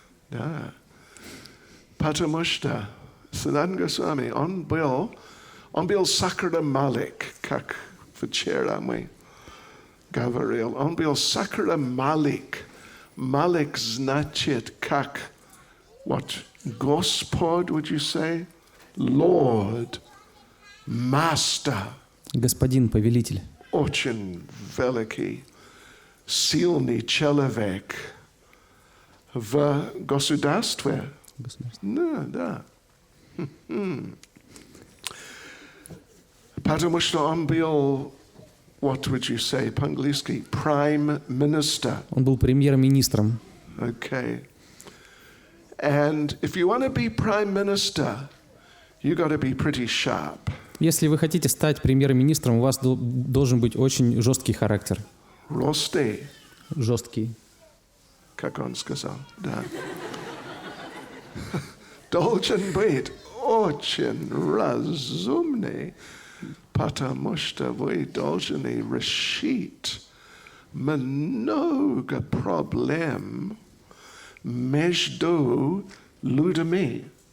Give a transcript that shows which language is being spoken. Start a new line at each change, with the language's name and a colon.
Russian: Да. Потому что Санатана Госвами, он был Сакара Малик, как вчера мы говорил. Он был Сакара Малик. Малик значит как
English: what?
Russian: Господь,
English: would you say? Lord, Master.
Russian: Господин, повелитель. Очень великий, сильный человек в государстве. Да. Потому что он был,
English: what would you say
Russian: по-английски?
English: Prime Minister.
Russian: Он был премьер-министром.
English: Okay. And if you want to be Prime Minister, you got to be pretty sharp.
Russian: Если вы хотите стать премьер-министром, у вас должен быть очень жесткий характер. Ростый. Жесткий. Как он сказал, да. Должен быть очень разумный, потому что вы должны решить много проблем между людьми.